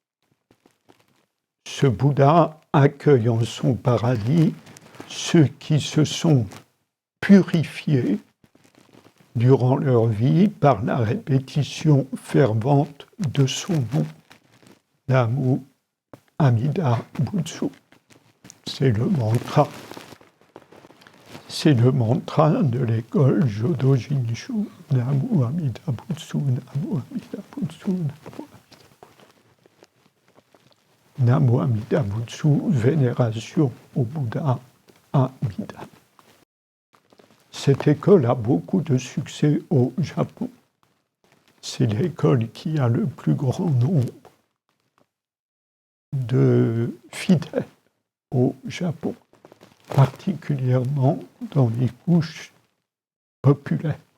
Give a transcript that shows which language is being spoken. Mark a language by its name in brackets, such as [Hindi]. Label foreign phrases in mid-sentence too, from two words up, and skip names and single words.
[French] Ce Bouddha accueille en son paradis ceux qui se sont purifiés durant leur vie par la répétition fervente de son nom, [Japanese] 南無阿弥陀仏. [French] C'est le mantra. C'est le mantra de l'école Jodo Shinshu. [Japanese] 南無阿弥陀仏、南無阿弥陀仏、南無阿弥陀仏, [French] vénération au Bouddha Amida. Cette école a beaucoup de succès au Japon. C'est l'école qui a le plus grand nombre de fidèles au Japon, particulièrement dans les couches populaires.